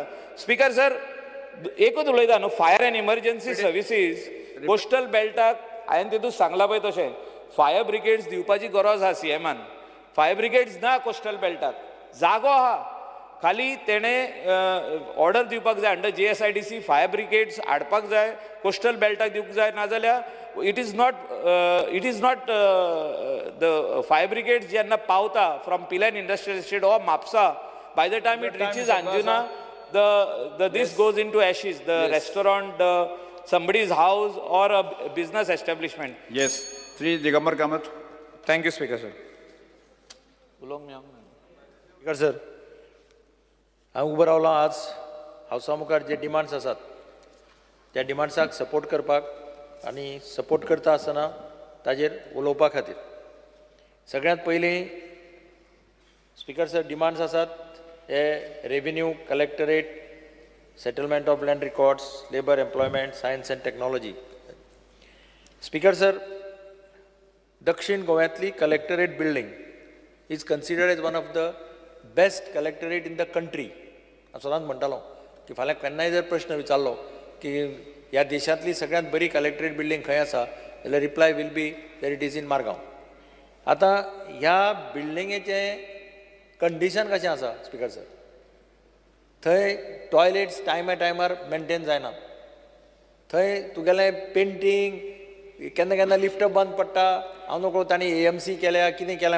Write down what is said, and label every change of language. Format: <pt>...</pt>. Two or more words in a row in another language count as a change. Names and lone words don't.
<en>Speaker sir</en> <kok>एकूच उलयता न्हू.</kok> <en>fire and emergency services</en> <kok>कोस्टल बेल्टाक हांवें तितूंत सांगलां पळय तशें</kok> <en>fire brigades</en> <kok>दिवपाची गरज आहा CMान.</kok> <en>fire brigades</en> <kok>ना कोस्टल बेल्टाक जागो आहा खाली तेणे ऑर्डर दिवपाक जाय</kok> <en>under JSIDC fire brigades</en> <kok>हाडपाक जाय कोस्टल बेल्टाक दिवंक जाय नाजाल्यार</kok> <en>it is not the fire brigades</en> <kok>जेन्ना पावता</kok> <en>from Pilerne industrial estate or Mapusa by the time it reaches Anjuna this goes into ashes, the restaurant, somebody's house or a business establishment. Yes, Sri Digambar Kamath. Thank you, Speaker, sir. Speaker sir</en> <kok>हांव उबो रावलो आज हावसा मुखार जे डिमांड्स आसात त्या डिमांड्साक सपोर्ट करपाक आनी सपोर्ट करता आसतना ताजेर उलोवपा खातीर सगळ्यांत पयलीं</kok> <en>Speaker sir demands</en> <kok>आसात हे</kok> <en>revenue collectorate settlement of land records labour employment science and technology Speaker sir</en> <kok>दक्षिण गोव्यांतली</kok> <en>collectorate building is considered as one of the best collectorate in the country</en> <kok>हांव सदांच म्हणटालो की फाल्यां केन्नाय जर प्रश्न विचारलो की ह्या देशांतली सगळ्यांत बरी कलेक्टरेट बिल्डींग खंय आसा जाल्यार</kok> <en>reply will be that it is in Margao</en> <kok>आतां ह्या बिल्डिंगेचें कंडिशन कशें आसा</kok> <en>Speaker sir</en> <kok>थंय टॉयलेट्स टायमार मेंटेन जायनात थंय तुगेलें पेंटींग केन्ना केन्ना लिफ्ट बंद पडटा हांव नकळो तांणी AMC केल्या कितें केल्या</kok>